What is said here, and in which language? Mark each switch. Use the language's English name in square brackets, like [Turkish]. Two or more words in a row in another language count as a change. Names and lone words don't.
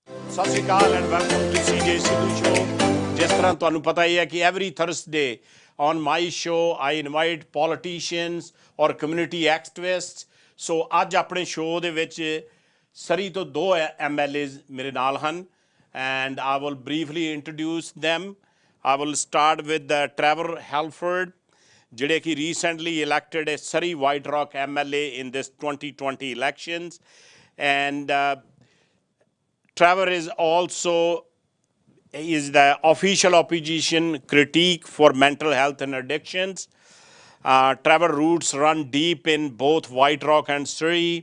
[Punjabi] ਸਤ ਸ੍ਰੀ ਅਕਾਲ [English] and welcome to CJ Sidhu show. [Punjabi] ਜਿਸ ਤਰ੍ਹਾਂ ਤੁਹਾਨੂੰ ਪਤਾ ਹੀ ਹੈ ਕਿ [English] every Thursday on my show I invite politicians or community activists. [Punjabi] So ਅੱਜ ਆਪਣੇ show ਦੇ ਵਿੱਚ ਸਰੀ ਤੋਂ ਦੋ MLAs ਮੇਰੇ ਨਾਲ ਹਨ [English] and I will briefly introduce them. I will start with Trevor Halford, [Punjabi] ਜਿਹੜੇ ਕਿ [English] recently elected as Surrey White Rock MLA in this 2020 elections, and Trevor is also the official opposition critique for mental health and addictions. Trevor's roots run deep in both White Rock and Surrey.